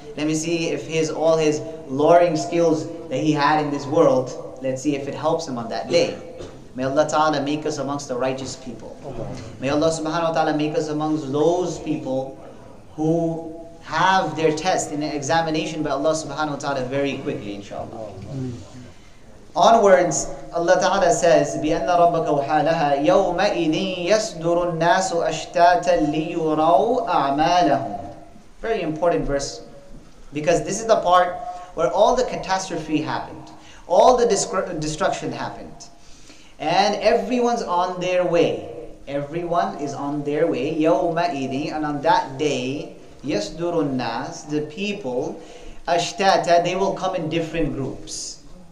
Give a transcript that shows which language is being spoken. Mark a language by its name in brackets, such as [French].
[English] Let me see if all his lawyering skills that he had in this world, let's see if it helps him on that day. May Allah Ta'ala make us amongst the righteous people. May Allah Subhanahu wa Ta'ala make us amongst those people who have their test in an examination by Allah Subhanahu wa Ta'ala very quickly, inshallah. Onwards, Allah Ta'ala says, [Arabic] بِأَنَّ رَبَّكَ وَحَالَهَا يَوْمَئِذٍ يَسْدُرُ النَّاسُ أَشْتَاتًا لِيُرَوْا أَعْمَالَهُم. [English] Very important verse, because this is the part where all the catastrophe happened. All the destruction happened. And everyone's on their way. Everyone is on their way. [Arabic] يَوْمَئِذٍ. [English] And on that day, [Arabic] يَسْدُرُ النَّاسُ, [English] the people, [Arabic] أَشْتَاتًا, [English] they will come in different groups.